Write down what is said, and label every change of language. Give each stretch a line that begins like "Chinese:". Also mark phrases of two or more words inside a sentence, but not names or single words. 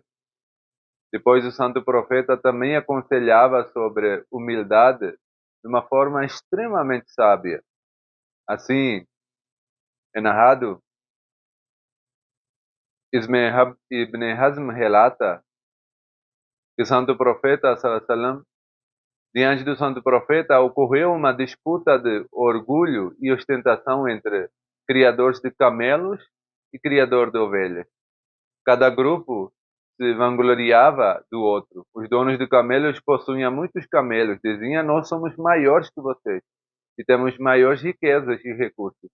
Portuguese: Depois o santo profeta também aconselhava sobre humildade de uma forma extremamente sábia. Assim, é narrado, Ibn Hazm relata que o santo profeta,
Arabic: صلى الله عليه وسلم,
Portuguese: diante do santo profeta ocorreu uma disputa de orgulho e ostentação entre criadores de camelos e criador de ovelhas. Cada grupo se vangloriava do outro. Os donos de camelos possuíam muitos camelos, diziam: nós somos maiores que vocês e temos maiores riquezas e recursos.